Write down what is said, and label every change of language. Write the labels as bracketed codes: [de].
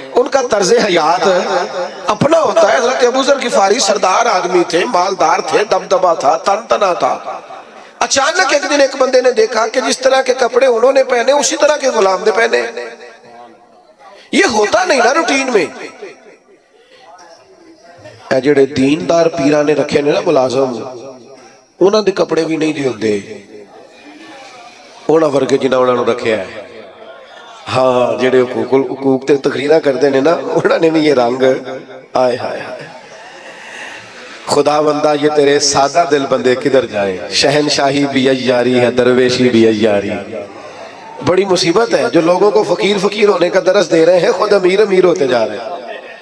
[ur] ان کا طرز حیات اپنا ہوتا ہے. حضرت ابو ذر غفاری سردار آدمی تھے، مالدار تھے، دبدبا تھا، تن تنا تھا. اچانک ایک دن ایک بندے نے دیکھا کہ جس طرح کے کپڑے انہوں نے پہنے اسی طرح کے غلام نے پہنے. یہ ہوتا نہیں نا روٹین میں. [pa] اے جڑے دیندار پیران نے رکھے نے نا ملازم، انہاں دے کپڑے بھی نہیں ہوندے انہاں ورگے جنہاں انہاں نوں رکھیا ہے. ہاں جڑے حقوق تے تقریراں کردے نے نا انہاں نے بھی یہ رنگ. [ur] آئے ہائے ہائے خدا بندہ یہ تیرے سادہ دل بندے کدھر جائے. شہنشاہی بھی عیاری ہے، درویشی بھی عیاری. بڑی مصیبت ہے جو لوگوں کو فقیر فقیر ہونے کا درس دے رہے ہیں، خود امیر امیر ہوتے جا رہے ہیں.